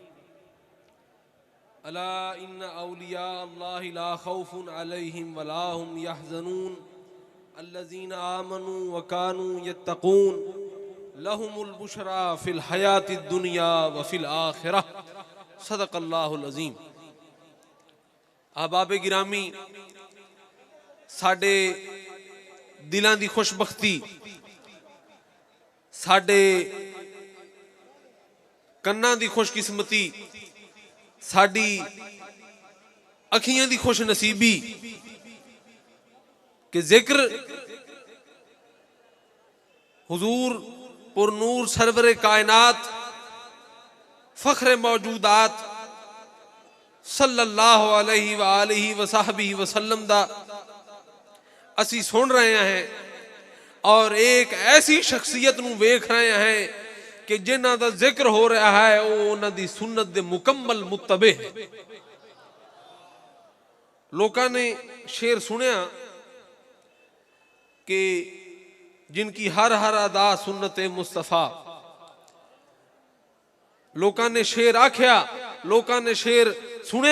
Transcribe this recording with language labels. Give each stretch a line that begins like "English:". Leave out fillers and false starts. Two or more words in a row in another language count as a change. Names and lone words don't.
Arabic: ألا إن أولياء الله لا خوف عليهم ولا هم يحزنون الذين آمنوا وكانوا يتقون لهم البشرى في الحياة الدنيا وفي الآخرة. صدق الله العظيم.
Punjabi: ਅਹਬਾਬ ਗਿਰਾਮੀ, ਸਾਡੇ ਦਿਲਾਂ ਦੀ ਖੁਸ਼ਬਖ਼ਤੀ, ਸਾਡੇ ਕੰਨਾਂ ਦੀ ਖੁਸ਼ਕਿਸਮਤੀ, ਸਾਡੀ ਅੱਖੀਆਂ ਦੀ ਖੁਸ਼ ਨਸੀਬੀ ਕੇ ਜ਼ਿਕਰ ਹੁਜ਼ੂਰ ਪੁਰਨੂਰ ਸਰਵਰੇ ਕਾਇਨਾਤ ਫ਼ਖ਼ਰੇ ਮੌਜੂਦਾਤ
Arabic: صلى الله عليه وعلى آله وصحبه وسلم
Punjabi: ਦਾ ਅਸੀ ਸੁਣ ਰਹੇ ਹੈਂ ਔਰ ਏਕ ਐਸੀ ਸ਼ਖ਼ਸੀਅਤ ਨੂੰ ਵੇਖ ਰਹੇ ਹੈਂ ਕਿ ਜਿਨ੍ਹਾਂ ਦਾ ਜ਼ਿਕਰ ਹੋ ਰਿਹਾ ਹੈ ਵੋ ਉਨ੍ਹਾਂ ਦੀ ਸੁੰਨਤ ਦੇ ਮੁਕੰਮਲ ਮੁੱਤਬੇ ਹੈ। ਲੋਕਾਂ ਨੇ ਸ਼ੇਰ ਸੁਣਿਆ ਕਿ
Urdu: جن کی ہر ہر ادا سنت مصطفیٰ,
Punjabi: ਲੋਕਾਂ ਨੇ ਸ਼ੇਰ ਆਖਿਆ, ਲੋਕਾਂ ਨੇ ਸ਼ੇਰ ਸੁਣਿਆ।